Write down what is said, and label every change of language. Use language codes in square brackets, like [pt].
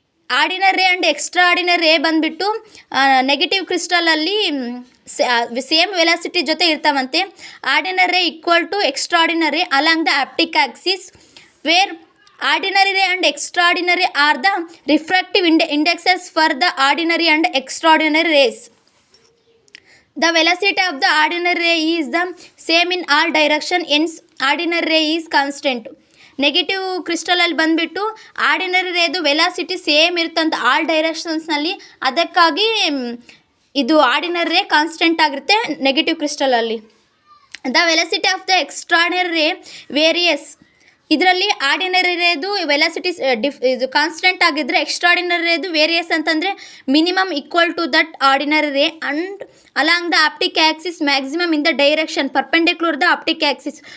[kn] Ordinary and extra ordinary ರೇ ಬಂದುಬಿಟ್ಟು negative ಕ್ರಿಸ್ಟಲಲ್ಲಿ same velocity ಜೊತೆ ಇರ್ತಾವಂತೆ. [en] Ordinary ray equal to extraordinary along the optic axis where ordinary ray and extraordinary are the refractive indexes for the ordinary and extraordinary rays. The velocity of the ordinary ray is the same in all direction, hence ordinary ray is constant. [kn] Negative ಕ್ರಿಸ್ಟಲಲ್ಲಿ ಬಂದುಬಿಟ್ಟು ordinary ರೇದು velocity same ಇರುತ್ತಂತ all ಡೈರೆಕ್ಷನ್ಸ್ನಲ್ಲಿ, ಅದಕ್ಕಾಗಿ ಇದು ordinary ರೇ constant ಆಗಿರುತ್ತೆ negative ಕ್ರಿಸ್ಟಲಲ್ಲಿ. [en] The velocity of the extraordinary ray varies. [kn] ಇದರಲ್ಲಿ ordinary ರೇದು velocity ಇದು constant ಆಗಿದ್ದರೆ extraordinary ರೇದು various ಅಂತಂದರೆ [en] Minimum equal to that ordinary ray and along the optic axis maximum in the direction perpendicular the optic axis.